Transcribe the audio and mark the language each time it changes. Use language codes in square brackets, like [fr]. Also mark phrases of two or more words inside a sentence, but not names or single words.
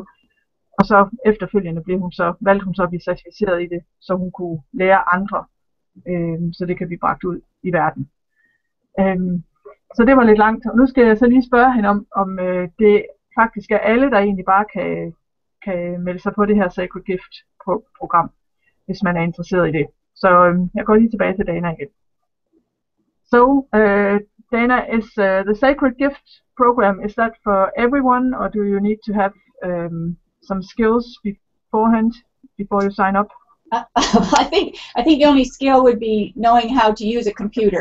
[da] Og så efterfølgende valgte hun så at blive certificeret i det, så hun kunne lære andre, så det kan blive bragt ud i verden. Så det var lidt langt, og nu skal jeg så lige spørge hende om det faktisk er alle, der egentlig bare kan melde sig på det her Sacred Gift-program, hvis man er interesseret i det. Så jeg går lige tilbage til Dana igen. [en] So, Dana, is the Sacred Gift program, is that for everyone, or do you need to have some skills beforehand, before you sign up? I think the only skill would be knowing how to use a computer.